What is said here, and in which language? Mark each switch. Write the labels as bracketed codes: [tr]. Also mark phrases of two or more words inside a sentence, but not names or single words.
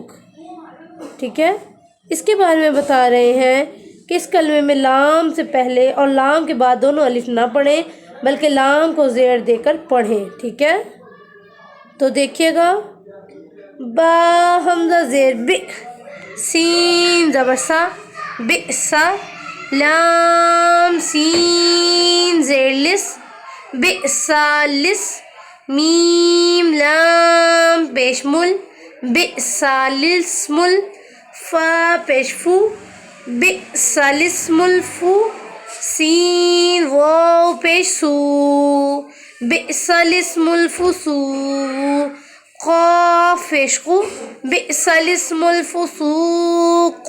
[ur] ٹھیک ہے، اس کے بارے میں بتا رہے ہیں کہ اس کلمے میں لام سے پہلے اور لام کے بعد دونوں الف نہ پڑھیں بلکہ لام کو زیر دے کر پڑھیں. ٹھیک ہے، تو دیکھیے گا، با حمزہ زیر بی، سین زبر سا، بئسا، لام سین زیر لس، [ar] بئسا لس، [ur] میم لام پیش مل، [ar] بئسا لسم ال، [ur] فا پیش فو، [ar] بئسا لسم الفو، [ur] سین واو پیش سو، [ar] بئسا لسم الفسو، [ur] قاف پیش قو، [ar] بئسا لسم الفسوق.